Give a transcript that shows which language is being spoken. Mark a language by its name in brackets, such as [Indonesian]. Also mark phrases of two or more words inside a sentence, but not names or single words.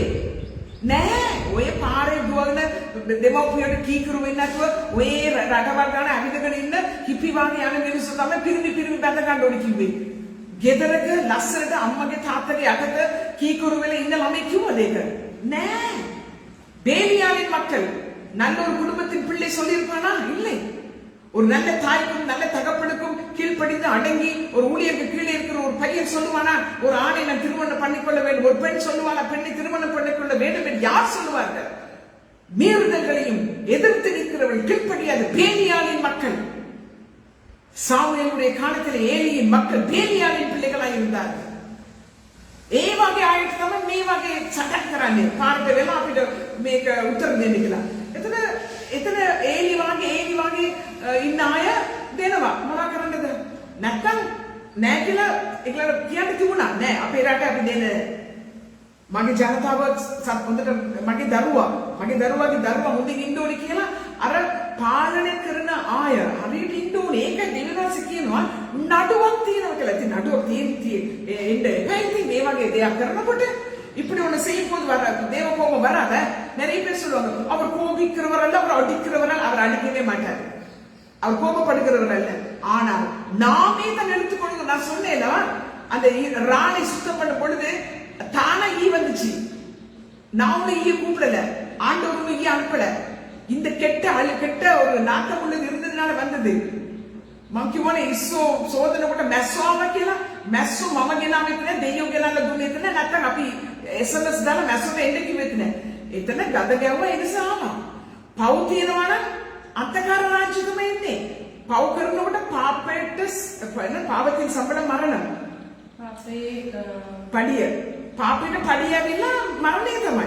[Sinhala] නෑ. ඔය පාරේ දුවගෙන දෙමව්පියන්ට කීකරු වෙන්නේ නැතුව ඔය රටවල් ගන්න අවිදගෙන ඉන්න හිපි වාගේ යන මිනිස්සු තමයි පිරිමි බැඳ ගන්න ඕනේ කිව්වේ. ගෙදරක ලස්සනට අම්මගේ තාත්තගේ යටත කීකරු වෙලා ඉන්න ළමයි කිව්වද ඒක? නෑ. [Tamil] பேலியாவின் மக்கள் நல்ல ஒரு குடும்பத்தின் பிள்ளை சொல்லியிருப்பானா? இல்லை. ஒரு நல்ல தாய்க்கும் நல்ல தகப்பனுக்கும் கீழ்ப்படிந்து அடங்கி ஒரு ஊழியருக்கு கீழே இருக்கிற ஒரு பையன் சொல்லுவானா ஒரு ஆணை நான் திருமணம் பண்ணிக்கொள்ள வேண்டும், ஒரு பெண் சொல்லுவானா பெண்ணை திருமணம் பண்ணிக்கொள்ள வேண்டும் என்று யார் சொல்லுவார்கள்? மீறுதல்களையும் எதிர்த்து நிற்கிறவர்கள், கீழ்ப்படியாத பேலியாவின் மக்கள். சாமுவேலுடைய காலத்தில் ஏலியின் மக்கள் பேலியாவின் பிள்ளைகளாக இருந்தார்கள். [Sinhala] ඒ වගේ ආයත තමයි මේ වගේ සටන් කරන්නේ. පාරට වෙලා අපිට මේක උත්තර දෙන්න කියලා. එතන ඒලි වගේ ඉන්න අය දෙනවා. මොනවා කරන්නද? නැත්තම් නෑ කියලා ඒගොල්ලෝ කියන්න තිබුණා. නෑ අපේ රට අපි දෙන්නේ. මගේ ජනතාව හොඳට මගේ දරුවා හොඳින් ඉන්න ඕනේ කියලා අර පාලනය කරන අය හරියට ඉන්න ඕනේ. ඒක දෙවියන්සේ කියනවා නඩුවක් තියෙනවා කියලා. ඉතින් නඩුවක් තියෙන්නේ මේ වගේ දෙයක් කරනකොට [Tamil] இப்படி ஒண்ணு செய்யும் போது வராது, தேவ கோபம் வராத. நிறைய பேர் சொல்லுவாங்க அவர் கோபிக்கிறவர் அல்ல, அவர் அடிக்கிறவர் அல்ல, அவர் அடிக்கவே மாட்டார், அவர் கோபப்படுகிறவர் அல்ல. ஆனால் நாமே தான் எடுத்துக்கொள்ளுங்க. நான் சொன்னேன் அந்த ராணை சுத்தம் பண்ண பொழுது தானா ஈ வந்துச்சு. நாம ஈய கூப்பிடல, ஆண்டவரும் ஈய அனுப்பல. இந்த கெட்ட ஒரு நாட்டம் உள்ளது இருந்ததுனால வந்தது. [Sinhala] මංකිවන ඉස්සෝ සෝදන කොට මැස්සෝම කියලා මැස්සෝ මම ගෙනාවෙත් නෑ, දෙයියෝ ගෙනල්ලා දුන්නෙත් නෑ, නැත්නම් අපි SMS දාලා මැස්සෝට එන්න කිව්වෙත් නෑ. එතන ගද ගැව්වා. ඒ නිසා ආවා. පව් තියනවා නම් අන්තකාර රාජ්‍යකම එන්නේ. පව් කරනකොට පාපයෙන් සම්බන්ධ මරණ පඩිය පාපයට පඩිය ඇවිල්ලා මරණය තමයි.